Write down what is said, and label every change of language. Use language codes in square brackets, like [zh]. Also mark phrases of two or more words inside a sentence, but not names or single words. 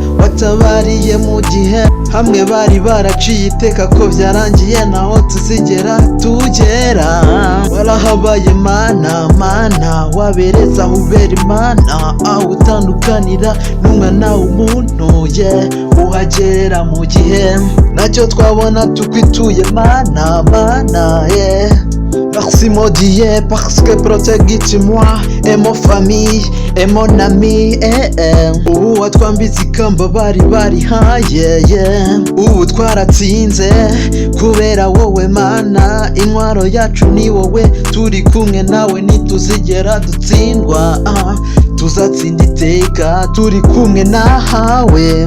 [rw] Watabariye mu gihe hamwe bari baraciye iteka ko byarangiye naho tuzigera tugera. Warahabaye Mana, wabereza aho ubera Imana, aho utandukanira n'umwana w'umuntu uhagerera mu gihe. Ntacyo twabona tukwituye Mana, yeah. [fr] Merci mon Dieu parce que protège moi et mon famille et mon ami. [rw] Ubu watwambitse ikamba bari barihaye, ubu twaratsinze kubera wowe Mana. Intwaro yacu ni wowe, turi kumwe nawe ntituzigera dutsindwa. Tuzatsinda iteka turi kumwe nahawe.